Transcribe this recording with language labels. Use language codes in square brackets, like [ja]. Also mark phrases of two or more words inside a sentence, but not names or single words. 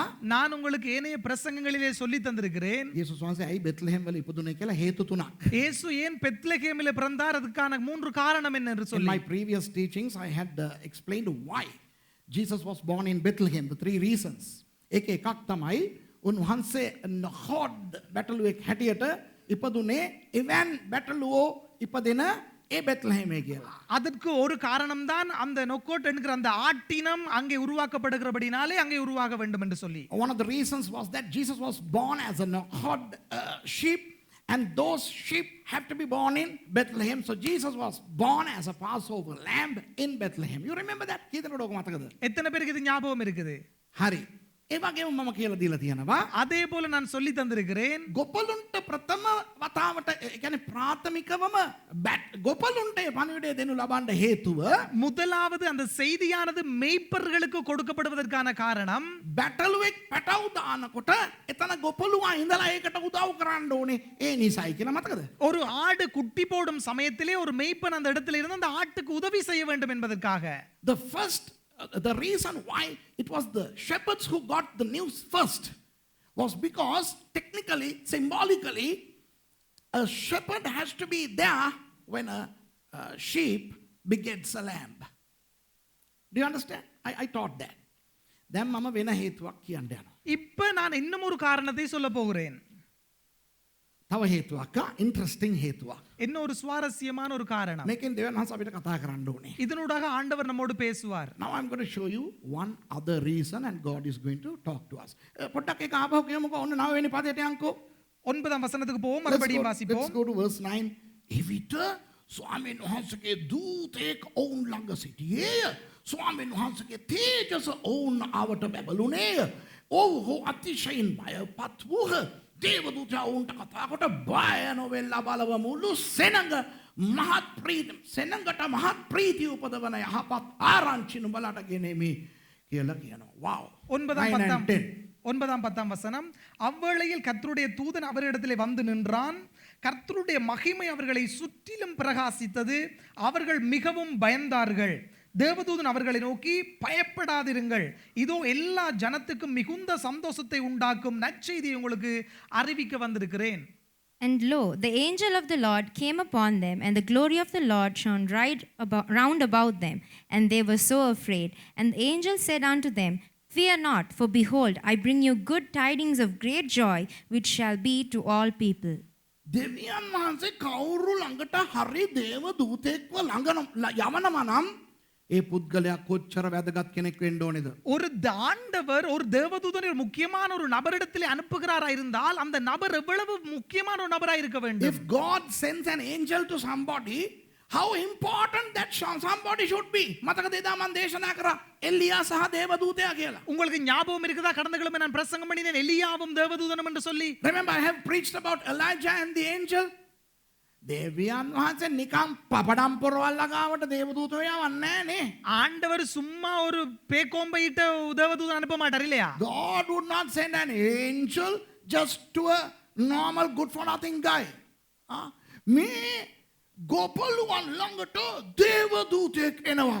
[ta] நான் உங்களுக்கு ஏனைய பிரசங்கங்களிலே சொல்லி தந்திருக்கிறேன். [si] යේසුස් වහන්සේ ඇයි බෙත්ලහෙම් වල ඉපදුනේ කියලා හේතු තුනක්. [ta] இயேசு ஏன் பெத்லகேமிலே பிறந்தார் அதுக்கான 3 காரணம் என்ன என்று [en] In [ta] சொல்லி. [en] my previous teachings I had explained why Jesus was born in Bethlehem, the 3 reasons. [si] එක එකක් තමයි උන්වහන්සේ හොඩ් බැටළුවෙක් හැටියට ඉපදුනේ එවන් බැටළුවෝ ඉපදෙන ඒ බෙත්ලහෙමේ කියලා. [ta] அதற்கு ஒரு காரணம் தான் அந்த நொக்கோட் என்கிற அந்த ஆட்டினம் அங்கே உருவாக்கப்படுகிறபடினாலே அங்கே உருவாக வேண்டும் என்று சொல்லி. [en] One of the reasons was that Jesus was born as a herd sheep and those sheep have to be born in Bethlehem. So Jesus was born as a Passover lamb in Bethlehem. You remember that? [si] කීදෙනෙකුට ඔක මතකද? [ta] எத்தனை பேருக்கு இது ஞாபகம் இருக்குது? [si] හරි. ඒ වගේම මම කියලා දීලා තියෙනවා. [ta] அதே போல நான் சொல்லி தந்திருக்கிறேன். [si] ගොපලුන්ට ප්‍රථම වතාවට ඒ කියන්නේ ප්‍රාථමිකවම ගොපලුන්ට පණිවිඩය දෙනු ලබන්න හේතුව [ta] முதலாவது அந்த செய்தியானது மேய்ப்பர்களுக்கு கொடுக்கப்படுவதற்கான காரணம் [si] බැටළුවෙක් පැටව් දානකොට එතන ගොපලුවා ඉඳලා ඒකට උදව් කරන්න ඕනේ ඒ නිසයි කියලා මතකද? [ta] ஒரு ஆடு குட்டி போடும் சமயத்திலே ஒரு மேய்ப்பன் அந்த இடத்துல இருந்து அந்த ஆட்டுக்கு உதவி செய்ய வேண்டும் என்பதற்காக. [en] The reason why it was the shepherds who got the news first was because technically, symbolically, a shepherd has to be there when a sheep begets a lamb. Do you understand? I taught that. Then [si] මම වෙන හේතුවක් කියන්නේ යන. [ta] இப்ப நான் இன்னும் ஒரு காரணத்தை சொல்ல போகிறேன். [si] තව හේතුවක් interesting හේතුවක්. [ta] இன்னும் ஒரு சுவாரஸ்யமான ஒரு காரணம். [si] මේකෙන් දෙවියන් වහන්සේ අපිට කතා කරන්න ඕනේ. [ta] இதனூடாக ஆண்டவர் நம்மோடு பேசுவார். [en] Now I'm going to show you one other reason and God is going to talk to us. [si] පොඩ්ඩක් ඒක ආපහු කියමුකෝ. ඔන්න 9 වෙනි පදයට යන්කෝ. [ta] 9ாம் வசனத்துக்கு போவோம் மறுபடியும் [en] Let's [ta] வாசிப்போம். [en] go to verse 9. [si] එවිට ස්වාමීන් වහන්සේගේ දූතෙක් ඔවුන් ළඟ සිටියේය. ස්වාමීන් වහන්සේගේ තේජස ඔවුන් ආවට බැබළුනේය. ඔව්හු අතිශයින් බයපත් වූහ. දේවදූතයා ඔවුන්ට කතා කොට බය නොවෙලා බලව මුළු සෙනඟ මහත් සෙනඟට මහත් ප්‍රීතිය උපදවන යහපත් ආරංචි නුඹලට ගෙනෙමි කියලා කියනවා. [en] Wow. [ta] 9 10 வசனம். அவ்வேளையில் கர்த்தருடைய தூதன் அவரிடத்திலே வந்து நின்றான். கர்த்தருடைய மகிமை அவர்களை சுற்றிலும் பிரகாசித்தது. அவர்கள் மிகவும் பயந்தார்கள். தேவதூதன் அவர்களை நோக்கி பயப்படாதிருங்கள், இதோ எல்லா ஜனத்துக்கும் மிகுந்த சந்தோஷத்தை உண்டாக்கும் நற்செய்தியை உங்களுக்கு அறிவிக்க வந்திருக்கிறேன். [en] And lo, the angel of the Lord came upon them, and the glory of the Lord shone round about them, and they were so afraid. And the angel said unto them, Fear not, for behold, I bring you good tidings of great joy, which shall be to all people. [si] දෙවියන් වහන්සේ කවුරු ළඟට හරි දේව දූතෙක්ව ළඟ යවනවා නම් ඒ පුද්ගලයා කොච්චර වැදගත් කෙනෙක් වෙන්න ඕනේද? [ta] ஒரு ஆண்டவர் ஒரு தேவதூதனை ஒரு முக்கியமான ஒரு நபரிடத்தில் அனுப்புகிறாரா இருந்தால் அந்த நபர் எவ்வளவு முக்கியமான ஒரு நபராக இருக்க வேண்டும். [en] If God sends an angel to somebody, how important that somebody should be. [si] මතකද එදා මම දේශනා කරා එලියා සහ දේවදූතයා කියලා. [ta] உங்களுக்கு ஞாபகம் இருக்குதா? கடந்த கிழமை நான் பிரசங்கம் பண்ணினேன் எலியாவும் தேவதூதனும் என்று சொல்லி. [en] Remember I have preached about Elijah and the angel. [si] දෙවියන් වහන්සේ නිකම් පපඩම් පොරවල් ළඟාවට දේවදූතයෝ යවන්නේ නෑනේ. [ta] ஆண்டவர் சும்மா ஒரு பேக்கோம்பையிட்ட தேவதூதன் அனுப்ப மாட்டார் இல்லையா? [en] God would not send an angel just to a normal good for nothing guy. [si] මේ ගොපලුවන් ළඟට දේවදූතයෙක් එනවා.